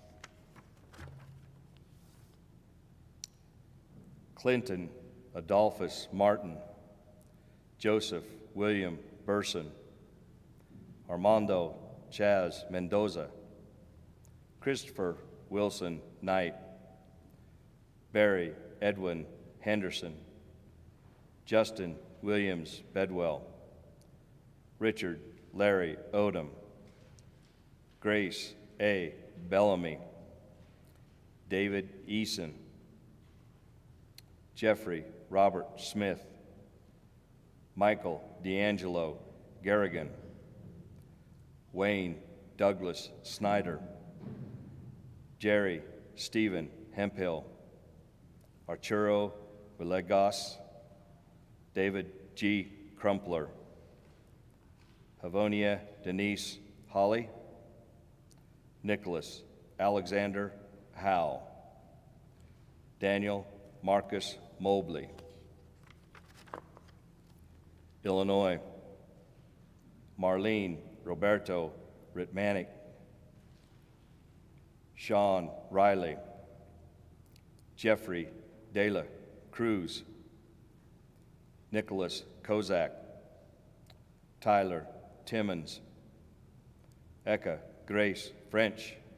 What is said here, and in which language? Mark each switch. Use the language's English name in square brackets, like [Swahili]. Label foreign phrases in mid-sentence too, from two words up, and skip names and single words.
[English] Clinton Adolphus Martin, Joseph William Burson, Armando Chaz Mendoza, Christopher Wilson Knight, Barry Edwin Henderson, Justin Williams Bedwell, Richard Larry Odom, Grace A. Bellamy, David Eason, Jeffrey Robert Smith, Michael D'Angelo Garrigan, Wayne Douglas Snyder, Jerry Stephen Hemphill, Arturo Villegas, David G. Crumpler, Havonia Denise Holly, Nicholas Alexander Howe, Daniel Marcus Mobley. Illinois, Marlene Roberto Ritmanic, Sean Riley, Jeffrey De La Cruz, Nicholas Kozak, Tyler Timmons, Eka Grace French,